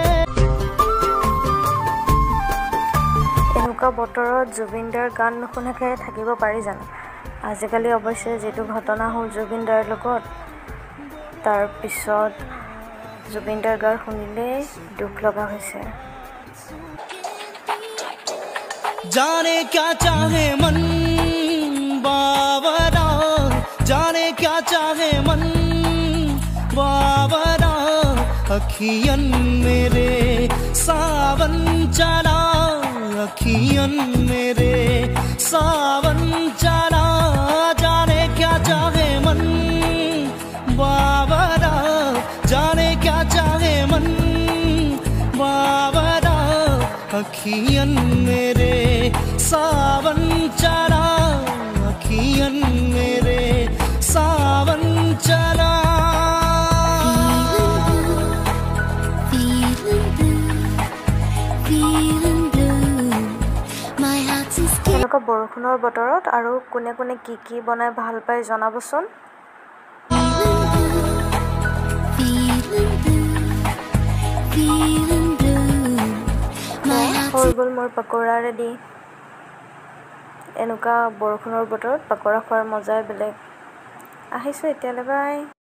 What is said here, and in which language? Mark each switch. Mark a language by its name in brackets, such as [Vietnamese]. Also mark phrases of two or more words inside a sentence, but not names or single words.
[Assamese] এনেকুৱা বতৰত জুবিনদাৰ গান নুশুনাকে থাকিব পাৰি জানো আজিকালি অৱশ্যে যেটো ঘটনা হ'ল জুবিনদাৰ লগত তাৰ পিছত জুবিনদাৰ গান শুনিলে দুখ লগা হৈছে [Hindi] जाने क्या चाहे मन बावरा जाने क्या चाहे मन बावरा अखियन मेरे सावन चला अखियन मेरे सावन चला जाने क्या चाहे मन बावरा जाने क्या चाहे मन बावरा अखियन मेरे सावन चला अखियन मेरे सावन चला [Assamese] এনেকুৱা বৰষুণৰ বতৰত আৰু কোনে কোনে কি বনাই ভাল পায় জনাবচোন হৈ গ'ল মোৰ পকোৰা ৰেডি এনেকুৱা বৰষুণৰ বতৰত পকোৰা খোৱাৰ মজাই বেলেগ আহিছোঁ এতিয়ালৈ বাই